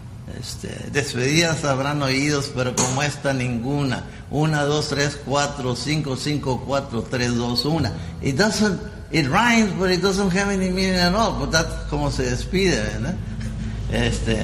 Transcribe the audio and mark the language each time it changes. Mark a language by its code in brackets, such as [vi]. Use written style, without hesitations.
[es] Despedidas habrán oídos, pero como esta ninguna. [en] 1, 2, 3, 4, 5, 5, 4, 3, 2, 1. It rhymes, but it doesn't have any meaning at all. But that's [es] como se despide, ¿verdad?